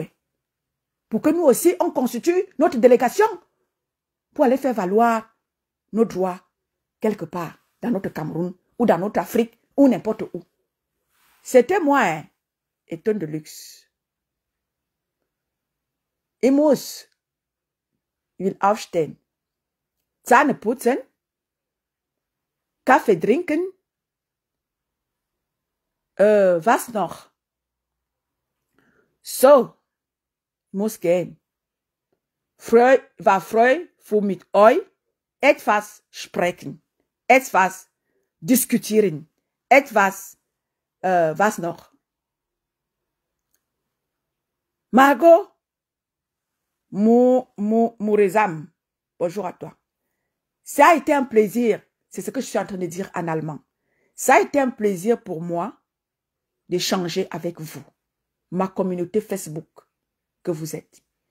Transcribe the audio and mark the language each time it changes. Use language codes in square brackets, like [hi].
[fr] Hein, pour que nous aussi, on constitue notre délégation pour aller faire valoir nos droits quelque part dans notre Cameroun ou dans notre Afrique ou n'importe où. C'était moi, hein, Eton de luxe. [de] Ich muss will aufstehen, Zähne putzen, Kaffee trinken, was noch? So, muss gehen. War frei, mit euch etwas sprechen, etwas diskutieren, etwas, was noch? [fr] Margot, Mourezam, bonjour à toi. Ça a été un plaisir, c'est ce que je suis en train de dire en allemand. Ça a été un plaisir pour moi d'échanger avec vous, ma communauté Facebook que vous êtes.